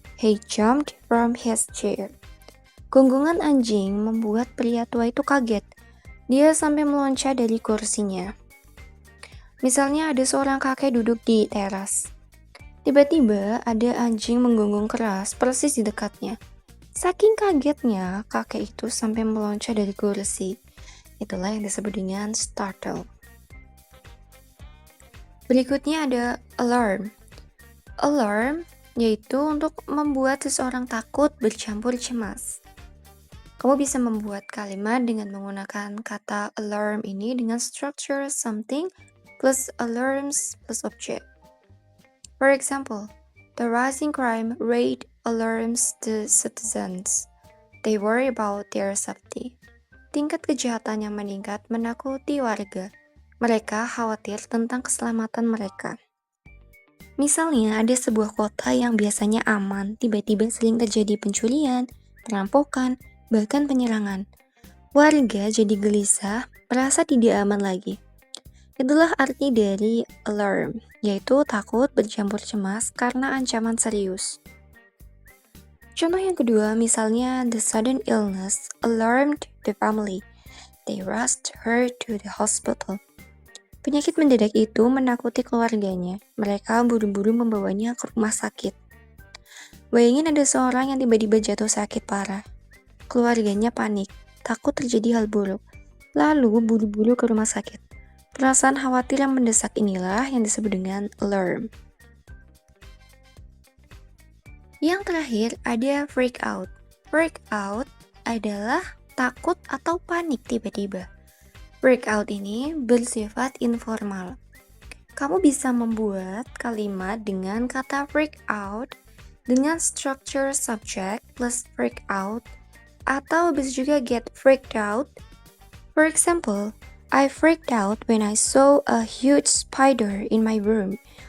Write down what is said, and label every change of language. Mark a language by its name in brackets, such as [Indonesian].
[English] He jumped from his chair. [Indonesian] Gonggongan anjing membuat pria tua itu kaget. Dia sampai meloncat dari kursinya. Misalnya ada seorang kakek duduk di teras. Tiba-tiba ada anjing menggonggong keras persis di dekatnya. Saking kagetnya, kakek itu sampai meloncat dari kursi. Itulah yang disebut dengan startle. Berikutnya ada alarm. Alarm yaitu untuk membuat seseorang takut bercampur cemas. Kamu bisa membuat kalimat dengan menggunakan kata alarm ini dengan structure something plus alarms plus object. [English] For example, the rising crime rate alarms the citizens. They worry about their safety. [Indonesian] Tingkat kejahatan yang meningkat menakuti warga. Mereka khawatir tentang keselamatan mereka. Misalnya ada sebuah kota yang biasanya aman, tiba-tiba sering terjadi pencurian, perampokan, bahkan penyerangan. Warga jadi gelisah, merasa tidak aman lagi. Itulah arti dari alarm, yaitu takut bercampur cemas karena ancaman serius. Contoh yang kedua, misalnya [English] the sudden illness alarmed the family. They rushed her to the hospital. [Indonesian] Penyakit mendadak itu menakuti keluarganya. Mereka buru-buru membawanya ke rumah sakit. Bayangin ada seorang yang tiba-tiba jatuh sakit parah. Keluarganya panik, takut terjadi hal buruk. Lalu buru-buru ke rumah sakit. Perasaan khawatir yang mendesak inilah yang disebut dengan alarm. Yang terakhir ada freak out. Freak out adalah takut atau panik tiba-tiba. Freak out ini bersifat informal. Kamu bisa membuat kalimat dengan kata freak out dengan structure subject plus freak out, atau bisa juga get freaked out. [English] For example, I freaked out when I saw a huge spider in my room.